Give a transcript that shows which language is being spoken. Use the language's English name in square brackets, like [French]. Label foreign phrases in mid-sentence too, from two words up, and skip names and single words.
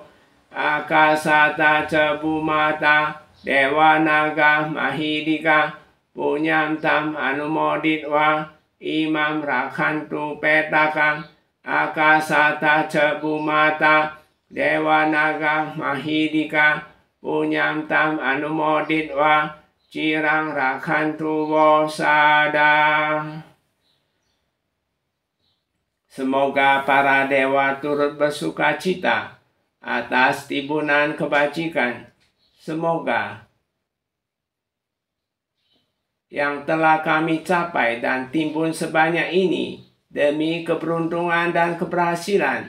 [Pali] Akasata cebumata dewa naga mahidika punyam tam anumoditwa imam rakhantu petakang. Akasata cebumata dewa naga mahidika punyam tam anumoditwa cirang rakhantu wosada. [Indonesian] Semoga para dewa turut bersuka cita atas timbunan kebajikan. Semoga yang telah kami capai dan timbun sebanyak ini demi keberuntungan dan keberhasilan.